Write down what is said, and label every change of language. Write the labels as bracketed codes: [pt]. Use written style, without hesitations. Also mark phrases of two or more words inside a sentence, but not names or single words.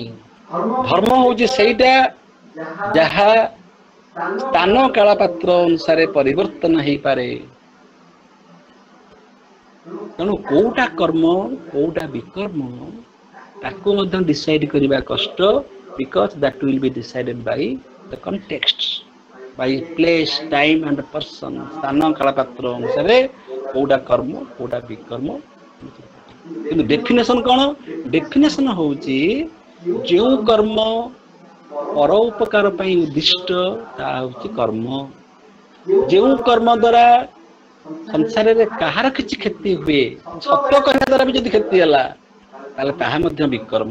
[or] ଧର୍ମ ହଉଛି ସେଇଟା ଯାହା ସ୍ଥାନ କାଳ ପାତ୍ର ଅନୁସାରେ ପରିବର୍ତ୍ତନ ହେଇପାରେ। ତେଣୁ କୋଉଟା କର୍ମ କୋଉଟା ବିକର୍ମ ତାକୁ ମଧ୍ୟ ଡିସାଇଡ କରିବା କଷ୍ଟ, [en] because that will be decided by the context, by place, time and person। [or] ସ୍ଥାନ କାଳ ପାତ୍ର ଅନୁସାରେ କୋଉଟା କର୍ମ କୋଉଟା ବିକର୍ମ। କିନ୍ତୁ ଡେଫିନେସନ କଣ? ଡେଫିନେସନ ହଉଛି ଯେଉଁ କର୍ମ ପର ଉପକାର ପାଇଁ ଉଦ୍ଦିଷ୍ଟ ତାହା ହଉଛି କର୍ମ। ଯେଉଁ କର୍ମ ଦ୍ୱାରା ସଂସାରରେ କାହାର କିଛି କ୍ଷତି ହୁଏ, ସତ୍ୟ କହିବା ଦ୍ୱାରା ବି ଯଦି କ୍ଷତି ହେଲା ତାହେଲେ ତାହା ମଧ୍ୟ ବିକର୍ମ।